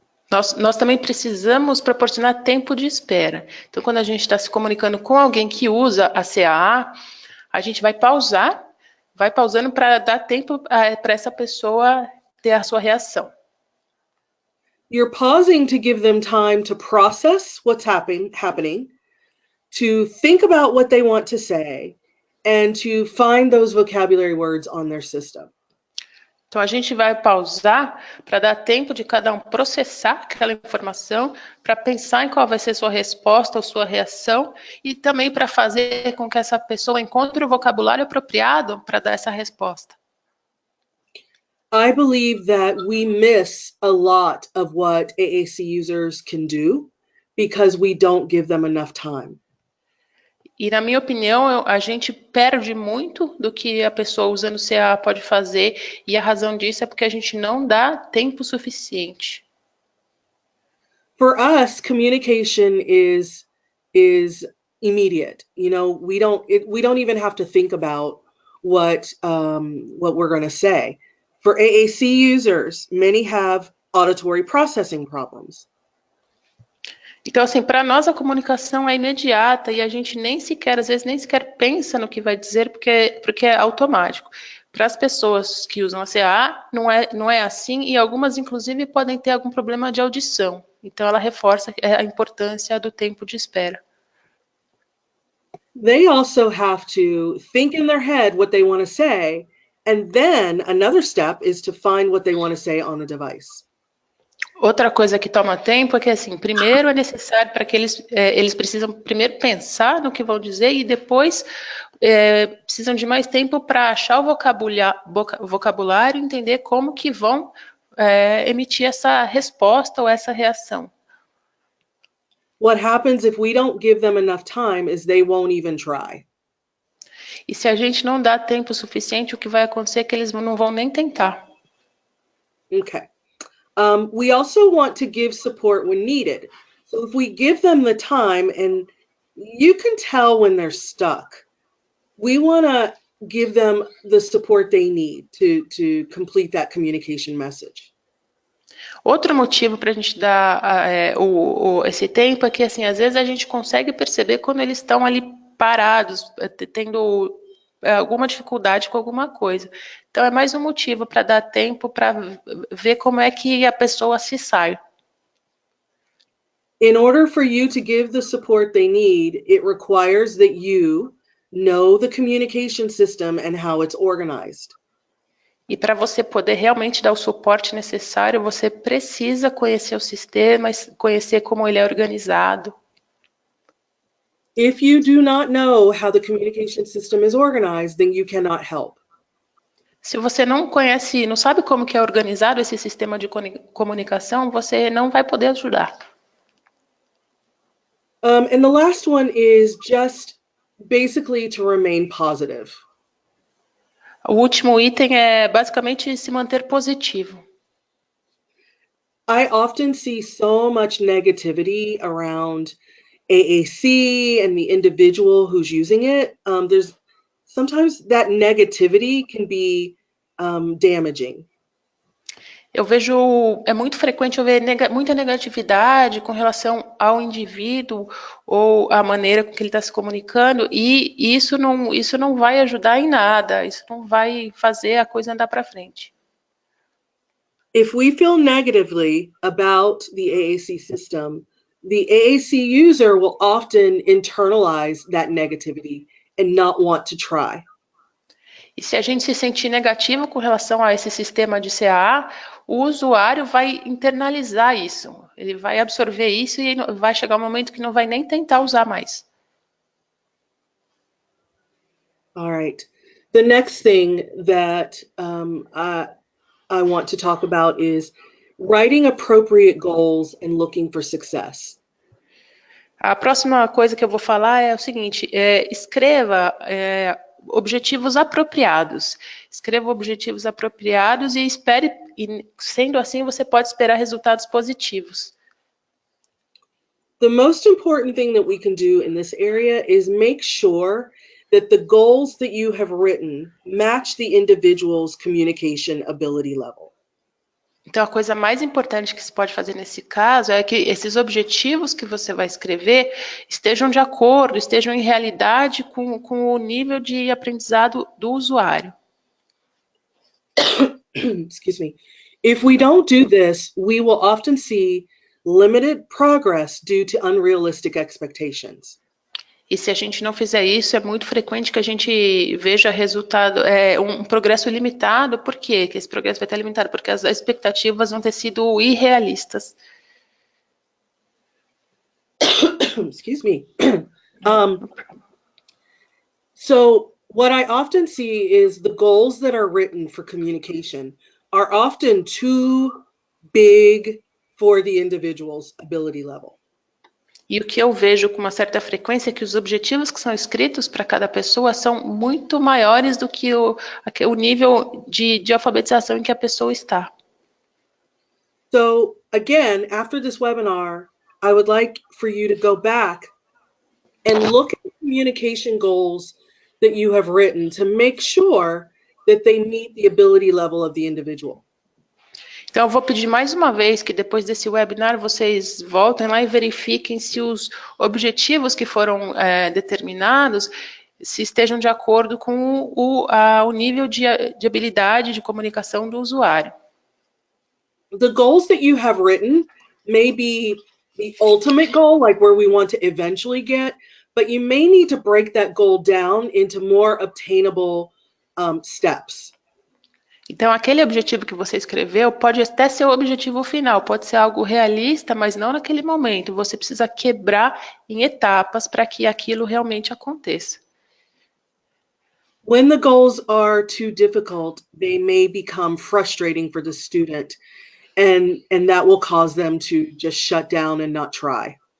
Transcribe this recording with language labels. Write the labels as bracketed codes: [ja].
[pt] Nós também precisamos proporcionar tempo de espera. Então, quando a gente está se comunicando com alguém que usa a CAA, a gente vai pausando para dar tempo para essa pessoa ter a sua reação. [en] You're pausing to give them time to process what's happening, to think about what they want to say, and to find those vocabulary words on their system. [pt] Então, a gente vai pausar para dar tempo de cada um processar aquela informação, para pensar em qual vai ser sua resposta ou sua reação, e também para fazer com que essa pessoa encontre o vocabulário apropriado para dar essa resposta. [en] I believe that we miss a lot of what AAC users can do because we don't give them enough time. [pt] E, na minha opinião, a gente perde muito do que a pessoa usando o CAA pode fazer, e a razão disso é porque a gente não dá tempo suficiente. [en] For us, communication is immediate. You know, we don't even have to think about what we're going to say. For AAC users, many have auditory processing problems. [pt] Então, assim, para nós a comunicação é imediata e a gente às vezes nem sequer pensa no que vai dizer porque é automático. Para as pessoas que usam a CAA, não é assim e algumas, inclusive, podem ter algum problema de audição. Então, ela reforça a importância do tempo de espera. [en] They also have to think in their head what they want to say, and then another step is to find what they want to say on the device. [pt] Outra coisa que toma tempo é que, assim, primeiro é necessário para que eles precisam primeiro pensar no que vão dizer e depois precisam de mais tempo para achar o vocabulário e entender como que vão emitir essa resposta ou essa reação. [en] What happens if we don't give them enough time is they won't even try. [pt] E se a gente não dá tempo suficiente, o que vai acontecer é que eles não vão nem tentar. [en] Okay. We also want to give support when needed. So if we give them the time, and you can tell when they're stuck, we want to give them the support they need to complete that communication message. [pt] Outro motivo para a gente dar esse tempo é que, assim, às vezes a gente consegue perceber quando eles estão ali parados, tendo alguma dificuldade com alguma coisa. Então, é mais um motivo para dar tempo para ver como é que a pessoa se sai. [en] In order for you to give the support they need, it requires that you know the communication system and how it's organized. [pt] E para você poder realmente dar o suporte necessário, você precisa conhecer o sistema, conhecer como ele é organizado. [en] If you do not know how the communication system is organized, then you cannot help. [pt] Se você não conhece, não sabe como que é organizado esse sistema de comunicação, você não vai poder ajudar. [en] And the last one is just basically to remain positive. [pt] O último item é basicamente se manter positivo. [en] I often see so much negativity around AAC and the individual who's using it. There's sometimes that negativity can be damaging. [pt] Eu vejo, é muito frequente eu ver muita negatividade com relação ao indivíduo ou à maneira com que ele está se comunicando, e isso não vai ajudar em nada, isso não vai fazer a coisa andar para frente. [en] If we feel negatively about the AAC system, the AAC user will often internalize that negativity and not want to try. [pt] E se a gente se sentir negativo com relação a esse sistema de CAA, o usuário vai internalizar isso. Ele vai absorver isso e vai chegar um momento que não vai nem tentar usar mais. [en] All right. The next thing that I want to talk about is writing appropriate goals and looking for success. [pt] A próxima coisa que eu vou falar é o seguinte: escreva objetivos apropriados. Escreva objetivos apropriados e espere, e sendo assim, você pode esperar resultados positivos. [en] The most important thing that we can do in this area is make sure that the goals that you have written match the individual's communication ability level. [pt] Então, a coisa mais importante que se pode fazer nesse caso é que esses objetivos que você vai escrever estejam de acordo, estejam em realidade com o nível de aprendizado do usuário. [en] Excuse me. If we don't do this, we will often see limited progress due to unrealistic expectations. [pt] E se a gente não fizer isso, é muito frequente que a gente veja resultado, um progresso limitado. Por quê que esse progresso vai estar limitado? Porque as expectativas vão ter sido irrealistas. [en] Excuse me. So what I often see is the goals that are written for communication are often too big for the individual's ability level. [pt] E o que eu vejo com uma certa frequência é que os objetivos que são escritos para cada pessoa são muito maiores do que o nível de alfabetização em que a pessoa está. [en] So again, after this webinar, I would like for you to go back and look at the communication goals that you have written to make sure that they meet the ability level of the individual. [pt] Então, eu vou pedir mais uma vez que depois desse webinar vocês voltem lá e verifiquem se os objetivos que foram determinados se estejam de acordo com o nível de habilidade de comunicação do usuário. [en] The goals that you have written may be the ultimate goal, like where we want to eventually get, but you may need to break that goal down into more obtainable steps. [pt] Então, aquele objetivo que você escreveu pode até ser o objetivo final, pode ser algo realista, mas não naquele momento. Você precisa quebrar em etapas para que aquilo realmente aconteça. [en] When the goals are too difficult, they may become frustrating for the student, and that will cause them to just shut down and not try.